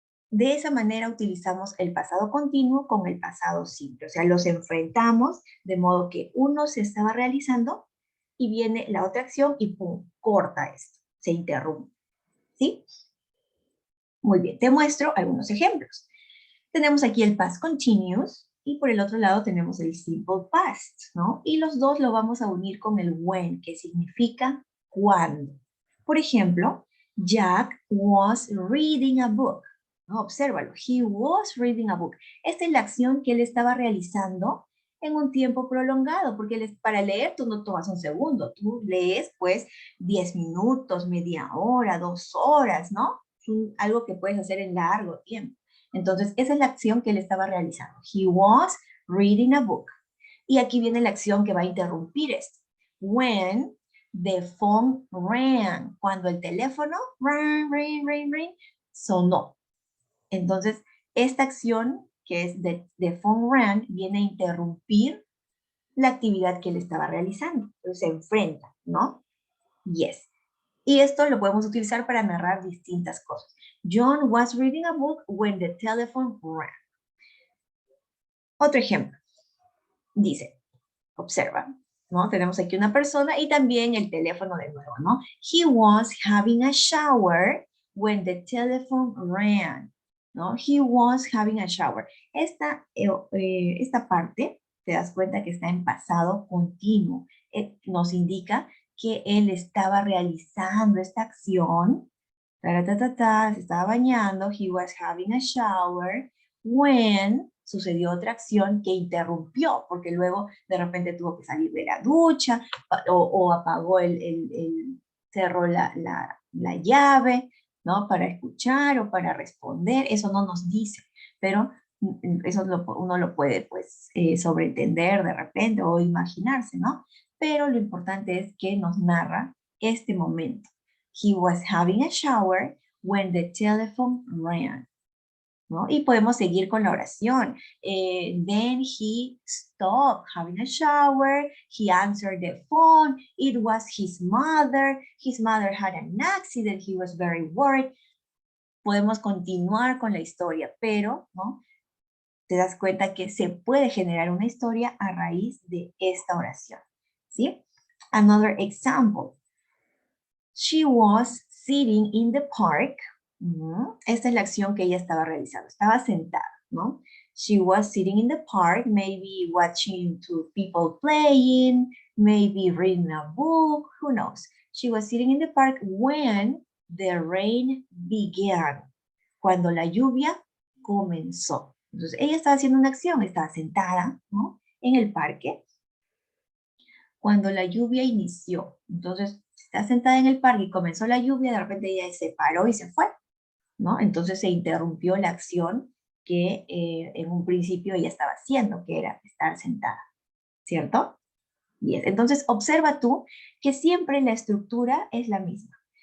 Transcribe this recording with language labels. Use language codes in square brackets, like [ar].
[es] De esa manera utilizamos el pasado continuo con el pasado simple, o sea, los enfrentamos de modo que uno se estaba realizando y viene la otra acción y ¡pum!, corta esto, se interrumpe, ¿sí? Muy bien, te muestro algunos ejemplos. Tenemos aquí el past continuous y por el otro lado tenemos el simple past, ¿no? Y los dos lo vamos a unir con el when, que significa cuando. Por ejemplo, [en] Jack was reading a book. ¿No? [es] Obsérvalo, [en] he was reading a book. [es] Esta es la acción que él estaba realizando en un tiempo prolongado, porque para leer tú no tomas un segundo, tú lees pues 10 minutos, media hora, 2 horas, ¿no? Algo que puedes hacer en largo tiempo. Entonces, esa es la acción que él estaba realizando. [en] He was reading a book. [es] Y aquí viene la acción que va a interrumpir esto. [en] When the phone rang. [es] Cuando el teléfono [en] ring, [es] sonó. Entonces, esta acción, que es de phone rang, viene a interrumpir la actividad que él estaba realizando. Entonces, se enfrenta, ¿no? Yes. Y esto lo podemos utilizar para narrar distintas cosas. [en] John was reading a book when the telephone rang. [es] Otro ejemplo. Dice, observa, ¿no? Tenemos aquí una persona y también el teléfono de nuevo, ¿no? [en] He was having a shower when the telephone rang, ¿no? He was having a shower. [es] Esta parte, te das cuenta que está en pasado continuo. Nos indica que él estaba realizando esta acción, se estaba bañando, [en] he was having a shower, [es] when sucedió otra acción que interrumpió, porque luego de repente tuvo que salir de la ducha, o apagó cerró la llave, ¿no? Para escuchar o para responder, eso no nos dice, pero eso uno lo puede, pues, sobreentender de repente o imaginarse, ¿no? Pero lo importante es que nos narra este momento. [en] He was having a shower when the telephone rang. [es] ¿No? Y podemos seguir con la oración. [en] Then he stopped having a shower. He answered the phone. It was his mother. His mother had an accident. He was very worried. [es] Podemos continuar con la historia, pero, ¿no? Te das cuenta que se puede generar una historia a raíz de esta oración. ¿Sí? [en] Another example. She was sitting in the park. [es] Esta es la acción que ella estaba realizando. Estaba sentada, ¿no? [en] She was sitting in the park, maybe watching two people playing, maybe reading a book, who knows. She was sitting in the park when the rain began. [es] Cuando la lluvia comenzó. Entonces, ella estaba haciendo una acción, estaba sentada, ¿no? En el parque. Cuando la lluvia inició. Entonces, está sentada en el parque y comenzó la lluvia, de repente ella se paró y se fue, ¿no? Entonces se interrumpió la acción que en un principio ella estaba haciendo, que era estar sentada, ¿cierto? Bien, entonces observa tú que siempre la estructura es la misma.